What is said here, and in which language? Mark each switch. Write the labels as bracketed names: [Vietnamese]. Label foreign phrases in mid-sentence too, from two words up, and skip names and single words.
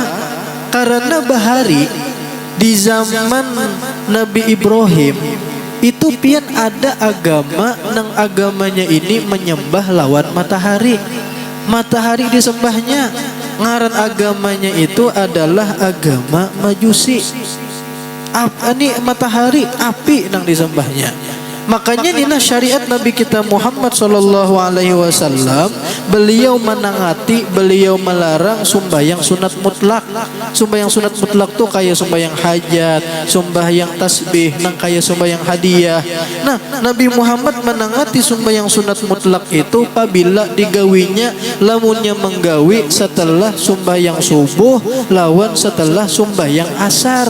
[Banjar] Karena bahari di zaman Nabi Ibrahim itu pian ada agama, nang agamanya ini menyembah lawan matahari. Matahari disembahnya. Ngaran agamanya itu adalah agama Majusi. Ini matahari, api nang disembahnya. Makanya inilah syariat Nabi kita Muhammad [Arabic] sallallahu alaihi wasallam. [Banjar] Beliau menangati, beliau melarang sembahyang sunat mutlak. Sembahyang sunat mutlak tuh kayak sembahyang hajat, sembahyang tasbih, nang kayak sembahyang hadiah. Nah, Nabi Muhammad menangati sembahyang sunat mutlak itu apabila digawinya lamunnya menggawi setelah sembahyang subuh lawan setelah sembahyang asar.